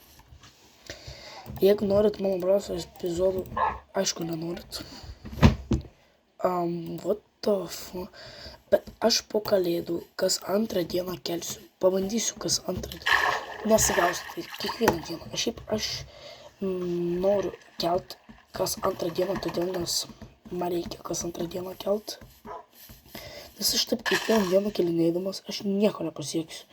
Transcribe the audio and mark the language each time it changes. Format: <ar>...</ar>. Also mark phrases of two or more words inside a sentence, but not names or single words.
<lt>Jeigu norit mano brolios epizodų, aišku nenorit.</lt> <en>What the fuck.</en> <lt>Bet aš po kalėdų kas antrą dieną kelsiu. Pabandysiu kas antrą dieną. Nesigausiu, tai kiekvieną dieną. Šiaip aš noriu kelt kas antrą dieną, todėl nes man reikia kas antrą dieną kelt. Nes aš taip kiekvieną dieną kelinėdamas, aš nieko nepasieksiu.</lt>